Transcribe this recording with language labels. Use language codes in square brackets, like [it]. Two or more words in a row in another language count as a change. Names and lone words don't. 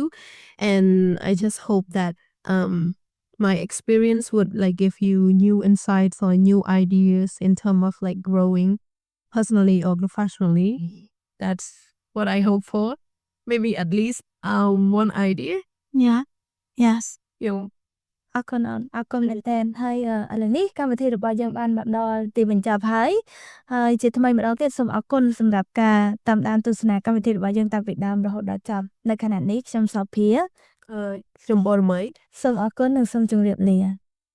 [en] And I just hope that my experience would like give you new insights or new ideas in terms of like growing personally or professionally. That's what I hope for. Maybe at least one idea. Yeah yes You know. [km] អរគុណមែនតើហើយឥឡូវនេះកម្មវិធីរបស់យើងបានមកដល់ទីបញ្ចប់ហើយជាថ្មីម្ដងទៀតសូមអរគុណសម្រាប់ការតាមដានទស្សនាកម្មវិធីរបស់យើងតាំងពីដើមរហូតដល់ចប់នៅខណៈនេះខ្ញុំសោភា ខ្ញុំបរមី សូមអរគុណនិងសូមជម្រាបលា